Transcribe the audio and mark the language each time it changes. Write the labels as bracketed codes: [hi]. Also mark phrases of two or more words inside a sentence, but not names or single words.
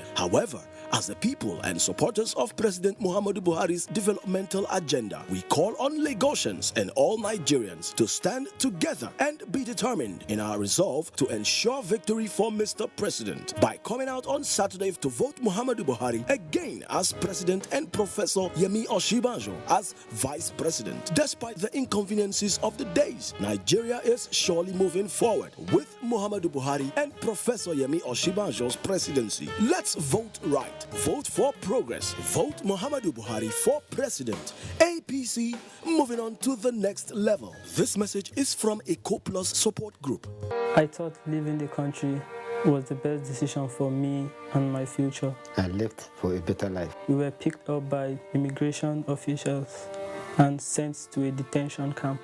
[en] However, as the people and supporters of President Muhammadu Buhari's developmental agenda, we call on Lagosians and all Nigerians to stand together and be determined in our resolve to ensure victory for Mr. President by coming out on Saturday to vote Muhammadu Buhari again as President and Professor Yemi Osinbajo as Vice President. Despite the inconveniences of the days, Nigeria is surely moving forward with Muhammadu Buhari and Professor Yemi Osinbajo's presidency. Let's vote right. Vote for progress. Vote Muhammadu Buhari for president. APC, moving on to the next level. This message is from ECO Plus Support Group. I thought leaving the country was the best decision for me and my future. I left for a better life. We were picked up by immigration officials and sent to a detention camp.